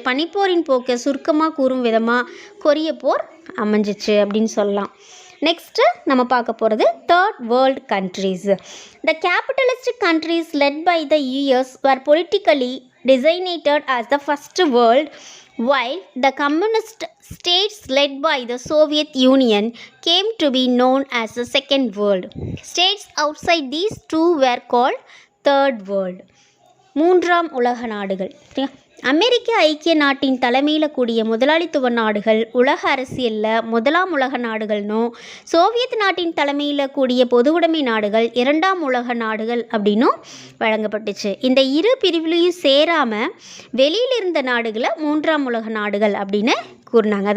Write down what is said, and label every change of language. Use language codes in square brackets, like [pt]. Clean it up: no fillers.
[ta] பனிப்போரின் போக்கை சுருக்கமாக கூறும் விதமாக கொரிய போர் அமைஞ்சிச்சு அப்படின்னு சொல்லலாம். நெக்ஸ்ட்டு நம்ம பார்க்க போகிறது third world countries. [en] The capitalistic countries led by the US were politically designated as the first world, while the communist states led by the Soviet Union came to be known as the second world. States outside these two were called third world. [ta] 3ஆம் உலக நாடுகள். அமெரிக்க ஐக்கிய நாட்டின் தலைமையில் கூடிய முதலாளித்துவ நாடுகள் உலக அரசியலில் 1ஆம் உலக நாடுகள்னும், சோவியத் நாட்டின் தலைமையில் கூடிய பொதுவுடைமை நாடுகள் 2ஆம் உலக நாடுகள் அப்படின்னும் வழங்கப்பட்டுச்சு. இந்த இரு பிரிவுலையும் சேராமல் வெளியில் இருந்த நாடுகளை 3ஆம் உலக நாடுகள் அப்படின்னு கூறினாங்க.